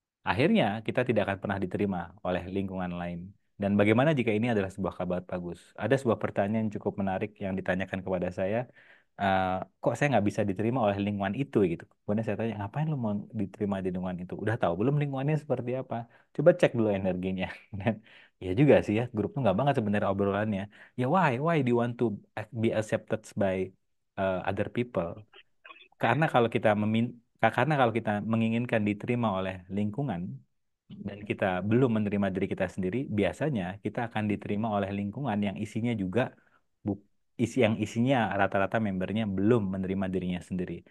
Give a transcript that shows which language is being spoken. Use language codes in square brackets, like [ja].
[id] Akhirnya, kita tidak akan pernah diterima oleh lingkungan lain. Dan bagaimana jika ini adalah sebuah kabar bagus? Ada sebuah pertanyaan yang cukup menarik yang ditanyakan kepada saya. eh, kok saya nggak bisa diterima oleh lingkungan itu gitu. Kemudian saya tanya, ngapain lu mau diterima di lingkungan itu? Udah tahu belum lingkungannya seperti apa? Coba cek dulu energinya. Dan ya juga sih ya, grup tuh nggak banget sebenarnya obrolannya. [en] Ya why do you want to be accepted by other people? [id] Karena kalau kita karena kalau kita menginginkan diterima oleh lingkungan dan kita belum menerima diri kita sendiri, biasanya kita akan diterima oleh lingkungan yang isinya juga yang isinya rata-rata membernya belum menerima dirinya sendiri.